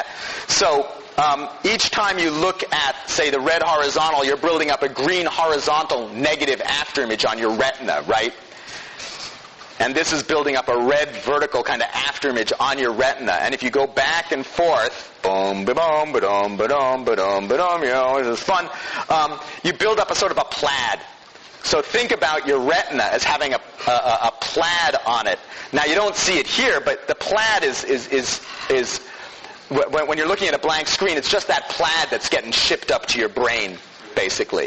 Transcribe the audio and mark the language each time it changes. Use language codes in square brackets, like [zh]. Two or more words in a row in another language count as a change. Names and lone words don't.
[en] So each time you look at, say, the red horizontal, you're building up a green horizontal negative afterimage on your retina, right? And this is building up a red vertical kind of afterimage on your retina. And if you go back and forth, boom, ba-boom, ba-dum, ba-dum, ba-dum, ba-dum, this is fun, you build up a sort of a plaid. So think about your retina as having a plaid on it. Now you don't see it here, but the plaid is when you're looking at a blank screen, it's just that plaid that's getting shipped up to your brain, basically.